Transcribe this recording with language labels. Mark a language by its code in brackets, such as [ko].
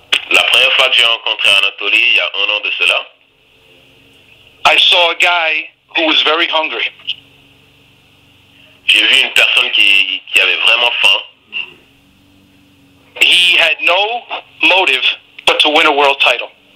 [fr] La première fois que j'ai rencontré Anatoly, il y a 1 an de cela, [en] I saw a guy who was very hungry. [fr] j'ai vu une personne qui avait vraiment faim. [en] He had no motive but to win a world title.